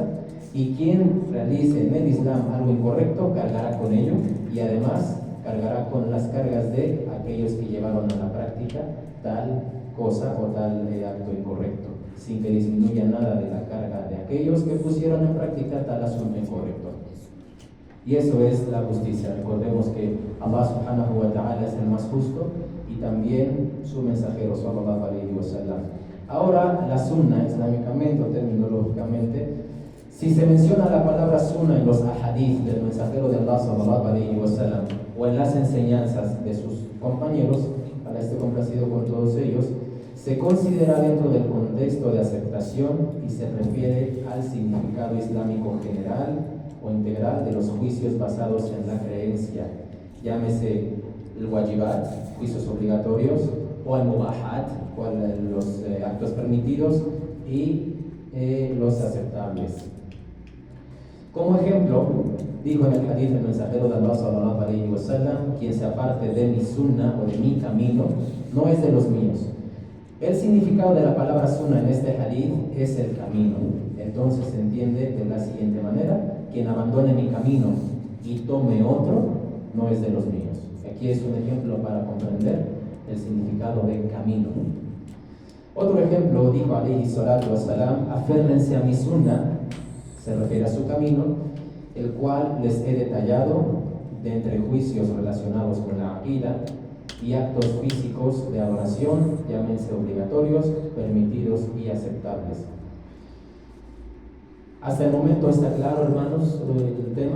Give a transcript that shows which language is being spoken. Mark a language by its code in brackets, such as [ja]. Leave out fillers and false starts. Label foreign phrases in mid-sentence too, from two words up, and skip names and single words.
[es] Y quien realice en el Islam algo incorrecto cargará con ello, y además cargará con las cargas de aquellos que llevaron a la práctica tal cosa o tal acto incorrecto, sin que disminuya nada de la carga de aquellos que pusieron en práctica tal asunto incorrecto. Y eso es la justicia. Recordemos que Allah [ar] سبحانه وتعالى [es] es el más justo, y también su mensajero [ar] صلى الله عليه وسلم. [es] Ahora, la sunna islámicamente o terminológicamente, si se menciona la palabra sunna en los ahadith del mensajero de Allah [ar] صلى الله عليه وسلم [es] o en las enseñanzas de sus compañeros, para este complacido con todos ellos, se considera dentro del contexto de aceptación y se refiere al significado islámico general o integral de los juicios basados en la creencia, llámese el wajibat, juicios obligatorios, o el mubahat, los actos permitidos, y los aceptables. Como ejemplo, dijo en el hadith el mensajero de Allah [ar] صلى الله عليه وسلم: [es] quien se aparte de mi sunna o de mi camino no es de los míos. El significado de la palabra sunna en este hadith es el camino. Entonces se entiende de la siguiente manera: quien abandone mi camino y tome otro no es de los míos. Aquí es un ejemplo para comprender el significado de camino. Otro ejemplo, dijo [ar] عليه الصلاة والسلام: [es] aférrense a mi sunna, se refiere a su camino, el cual les he detallado de entre juicios relacionados con la aqida y actos físicos de adoración, llámense obligatorios, permitidos y aceptables. Hasta el momento está claro, hermanos, el tema.